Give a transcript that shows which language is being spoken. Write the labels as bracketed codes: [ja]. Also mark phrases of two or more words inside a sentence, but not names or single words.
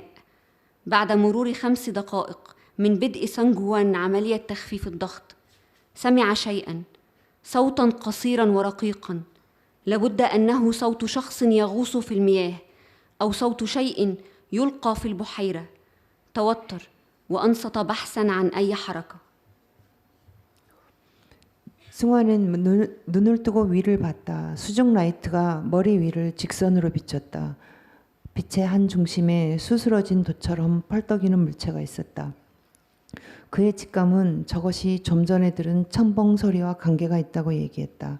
[ar] بعد مرور 5 دقائق من بدء سانغ وان عملية تخفيف الضغط سمع شيئا، صوتا قصيرا ورقيقا. لابد أنه صوت شخص يغوص في المياه أو صوت شيء يلقى في البحيرة. توتر وأنصت بحثا عن أي حركة. [ko] 승화는 눈을 뜨고 위를 봤다. 수중 라이트가 머리 위를 직선으로 비쳤다. 빛의 한 중심에 수스러진 돛처럼 펄떡이는 물체가 있었다. 그의 직감은 저것이 좀 전에 들은 첨벙 소리와 관계가 있다고 얘기했다.